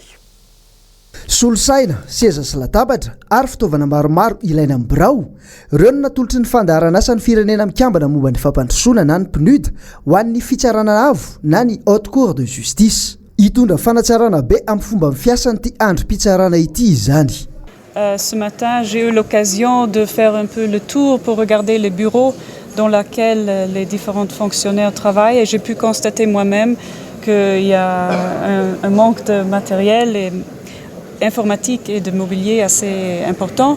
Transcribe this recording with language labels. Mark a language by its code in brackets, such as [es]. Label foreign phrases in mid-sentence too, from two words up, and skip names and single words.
[mg] Solosaina, seza sy latabatra ary fitaovana maromaro ilaina amin'ny birao. Ireo no natolotry ny fandaharana asa ny firenena mikambana momba ny fampandrosoana na ny mpinody ho an'ny fitsarana avo na ny [fr] haute cour de justice. [mg] Itondra fanatsarana be amin'ny fomba mifiasany ty androm-pitsarana ity izany. [fr] Ce matin, j'ai eu l'occasion de faire un peu le tour pour regarder les bureaux dans lesquels les différents fonctionnaires travaillent et j'ai pu constater moi-même qu'il y a un manque de matériel et informatique et de mobilier assez important.